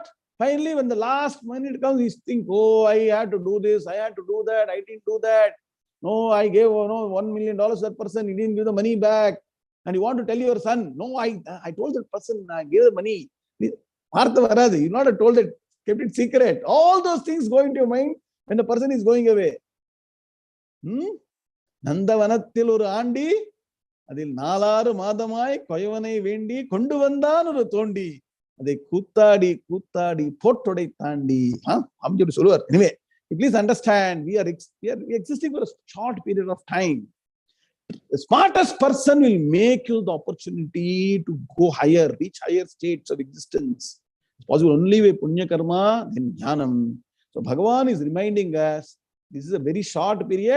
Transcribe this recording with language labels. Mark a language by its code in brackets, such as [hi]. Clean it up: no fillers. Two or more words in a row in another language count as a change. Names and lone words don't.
[en] Finally, when the last minute comes, you think, oh, I had to do this, I had to do that, I didn't do that. No, I gave $1 million to that person, he didn't give the money back. And you want to tell your son, no, I told that person, I gave the money. You not have told it, kept it secret. All those things go into your mind when the person is going away. [ta] நந்தவனத்தில் ஒரு ஆண்டி, அதில் நாலாறு மாதமாய், குயவனை வேண்டி, கொண்டு வந்தான் ஒரு தோண்டி. தே கூத்தாடி, போட்டுடைத்தாண்டி. [en] Anyway, please understand, we are existing for a short period of time. The smartest person will make you the opportunity to go higher, reach higher states of existence. It's possible only with [sa] पुण्य कर्म, [en] then jnanam. So Bhagavan is reminding us, this is a very short period.